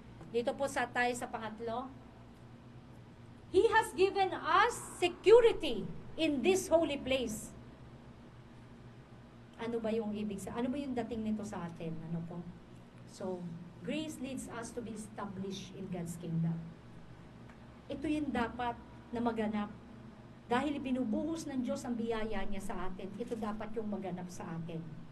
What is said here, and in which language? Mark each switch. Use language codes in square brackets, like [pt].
[tl] Dito po tayo sa pangatlo. [en] He has given us security in this holy place. [tl] Ano ba yung ibig sa? Ano ba yung dating nito sa atin? Ano po? [en] So, grace leads us to be established in God's kingdom. [tl] Ito yung dapat na maganap. Dahil binubuhos ng Diyos ang biyaya niya sa atin, ito dapat yung maganap sa atin.